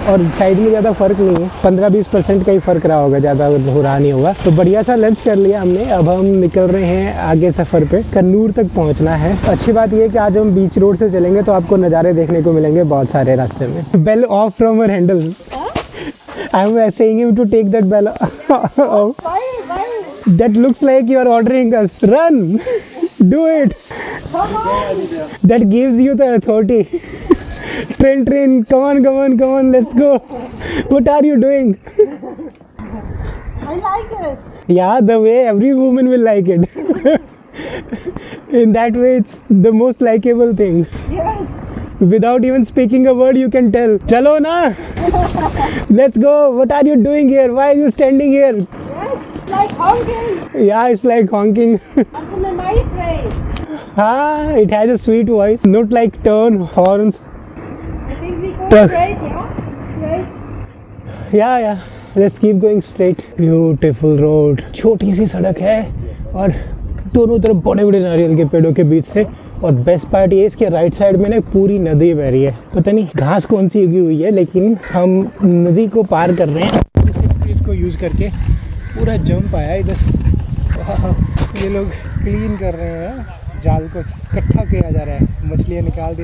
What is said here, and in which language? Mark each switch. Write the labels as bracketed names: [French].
[Hindi] और साइज में ज़्यादा फर्क नहीं है, 15-20% का ही फर्क रहा होगा, ज़्यादा हो रहा नहीं होगा। तो बढ़िया सा लंच कर लिया हमने। अब हम निकल रहे हैं आगे सफ़र पे, कन्नूर तक पहुँचना है। अच्छी बात यह है कि आज हम बीच रोड से चलेंगे तो आपको नज़ारे देखने को मिलेंगे बहुत सारे रास्ते में। [English] Bell off from हर handle. I am saying him to take that bell off. Why? That looks like you are ordering us. Run! Do it! Come on. That gives you the authority. Train, come on, let's go. What are you doing? I like it. Yeah, the way every woman will like it. In that way, it's the most likable thing. Yes. Without even speaking a word, you can tell. [Hindi] Chalo na! [English] Let's go. What are you doing here? Why are you standing here? Yes. Like honking. Yeah, it's like honking. But in a nice way. It has a sweet voice, not like turn horns. I think we go Tuck. straight, yeah? Straight. Yeah. Let's keep going straight. Beautiful road. [Hindi] छोटी सी सड़क है और दोनों तरफ बड़े बड़े नारियल के पेड़ों के बीच से। और बेस्ट पार्ट ये इसके राइट साइड में ना पूरी नदी बह रही है। पता नहीं घास कौन सी उगी हुई है, लेकिन हम नदी को पार कर रहे हैं। इस ब्रिज को यूज़ करके पूरा जंप आया इधर। ये लोग क्लीन कर रहे हैं, जाल को इकट्ठा किया जा रहा है, मछलियाँ निकाल दी।